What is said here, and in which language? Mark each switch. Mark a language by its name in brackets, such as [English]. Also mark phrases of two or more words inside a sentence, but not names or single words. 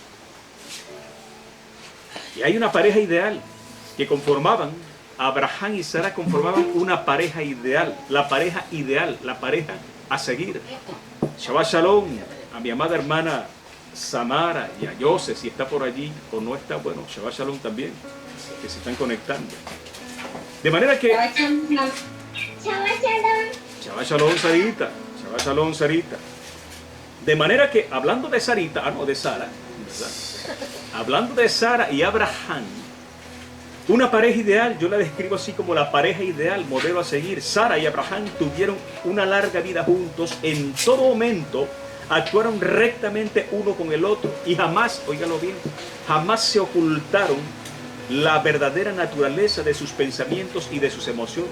[Spanish] Y hay una pareja ideal que conformaban, Abraham y Sara conformaban una pareja ideal, la pareja a seguir. [Hebrew] שבת שלום [Spanish] a mi amada hermana Samara y a José, si está por allí o no está, bueno, [Hebrew] שבת שלום [Spanish] también, que se están conectando. De manera que... [Hebrew] שבת שלום. שבת שלום, Sarita. שבת שלום, Sarita. [Spanish] De manera que, hablando de Sarita, de Sara, ¿verdad? Hablando de Sara y Abraham, una pareja ideal, yo la describo así como la pareja ideal, modelo a seguir. Sara y Abraham tuvieron una larga vida juntos, en todo momento actuaron rectamente uno con el otro y jamás, óigalo bien, jamás se ocultaron la verdadera naturaleza de sus pensamientos y de sus emociones.